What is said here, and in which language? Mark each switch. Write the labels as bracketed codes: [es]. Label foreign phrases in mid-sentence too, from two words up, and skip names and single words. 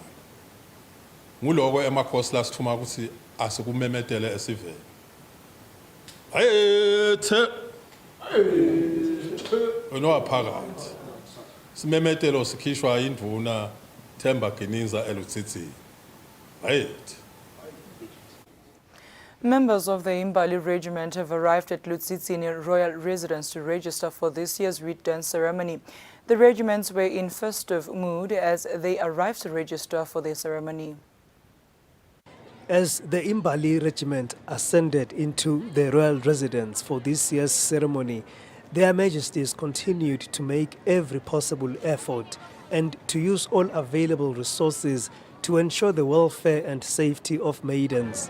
[ss] Nguloko emakhosi lasithuma ukuthi asikumemetele esivele. Ayethe onowaphakathi simemetelo sikhishwa indvuna Themba Kininza eLutsitsini. Ayethe. [en] Members of the Imbali regiment have arrived at Lutsitsini Royal Residence to register for this year's wreath dance ceremony. The regiments were in festive mood as they arrived to register for the ceremony. As the Imbali regiment ascended into the royal residence for this year's ceremony, Their Majesties continued to make every possible effort and to use all available resources to ensure the welfare and safety of maidens.